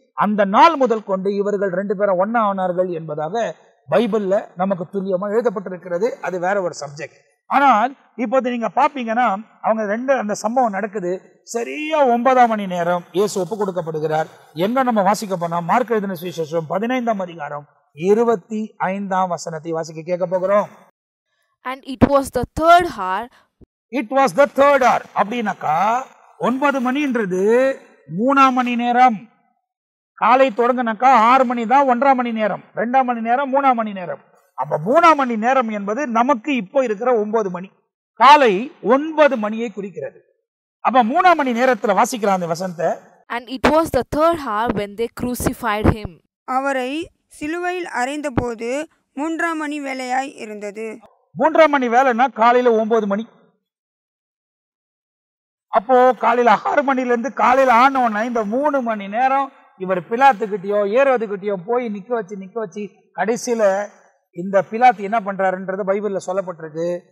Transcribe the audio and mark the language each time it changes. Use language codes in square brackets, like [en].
[ta] அந்த நாள் முதல் கொண்டு இவர்கள் 2 பேரும் ஒன்னா ஆனார்கள் என்பதாக பைபிள்ல நமக்கு துல்லியமா எழுதப்பட்டிருக்கிறது. அது வேற ஒரு சப்ஜெக்ட். ஆனால் இப்போது நீங்க பாப்பீங்கன்னா அவங்க அந்த சம்பவம் நடக்குது. சரியா 9ஆம் மணி நேரம் இயேசு ஒப்பு கொடுக்கப்படுகிறார். எங்க நம்ம வாசிக்க போனா மார்க் எழுதின சுவிசேஷம் 15ஆம் அதிகாரம் 25ஆம் வசனத்தை வாசிக்க கேட்க போகிறோம். [en] And it was the third hour. It was the third hour [ta] அப்படின்னாக்கா 9 மணின்றது 3ஆம் மணி நேரம். காலை தொடங்கினாக்கா 6 மணி தான் 1ஆம் மணி நேரம், 2ஆம் மணி நேரம், 3ஆம் மணி நேரம். அப்ப 3ஆம் மணி நேரம் என்பது நமக்கு இப்போ இருக்கிற 9 மணி. காலை 9 மணியை குறிக்கிறது. அப்ப 3ஆம் மணி நேரத்துல வாசிக்கிறான் அந்த வசனத்தை. [en] And it was the third hour when they crucified him. [ta] அவரை சிலுவையில் அறைந்த போது 3ஆம் மணி வேளையாய் இருந்தது. 3ஆம் மணி வேலைன்னா காலையில 9 மணி. அப்போ காலையில 6 மணில இருந்து காலையில ஆனோன்னா இந்த 3 மணி நேரம் இவர் பிலாத்துக்கிட்டயோ ஏரோதுக்கிட்டயோ போய் நிக்க வச்சு கடைசியில இந்த பிலாத்து என்ன பண்றாருன்றது பைபிள்ல சொல்லப்பட்டிருக்கு.